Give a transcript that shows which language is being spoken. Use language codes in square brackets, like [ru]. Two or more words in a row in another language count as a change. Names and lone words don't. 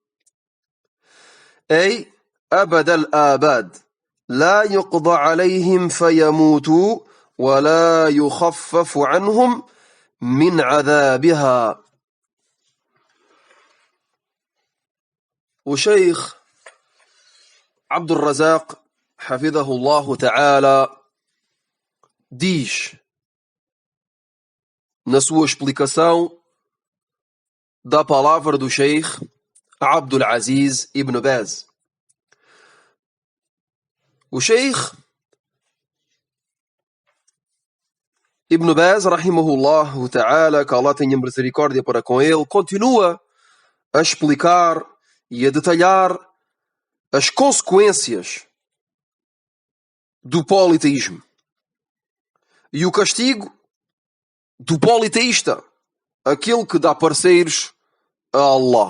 [ar] أي أبد الآباد لا يقضى عليهم فيموتوا ولا يخفف عنهم من عذابها. وشيخ عبد الرزاق حفظه الله تعالى [pt] diz na sua explicação da palavra do Sheikh Abdul Aziz Ibn Baz. O Sheikh Ibn Baz, [ar] رحمه الله تعالى, [pt] que Allah tenha misericórdia para com ele, continua a explicar e a detalhar as consequências do politeísmo e o castigo do politeísta, aquele que dá parceiros a Allah.